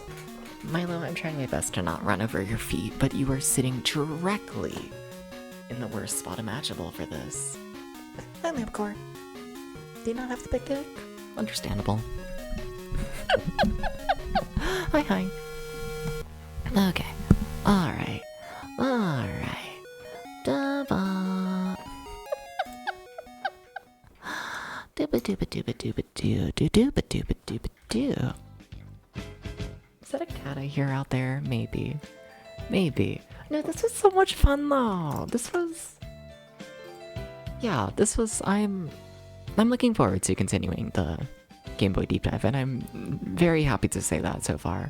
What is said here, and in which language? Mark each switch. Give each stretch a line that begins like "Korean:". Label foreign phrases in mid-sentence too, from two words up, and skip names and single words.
English: Milo, I'm trying my best to not run over your feet, but you are sitting directly in the worst spot imaginable for this. Hi, Lampcore. Do you not have the big dick? Understandable. Hi. Okay. Alright. Da-ba. Dooba-dooba-dooba-dooba-doo. Is that a cat I hear out there? Maybe. No, this was so much fun though. I'm looking forward to continuing the Game Boy deep dive, and I'm very happy to say that so far.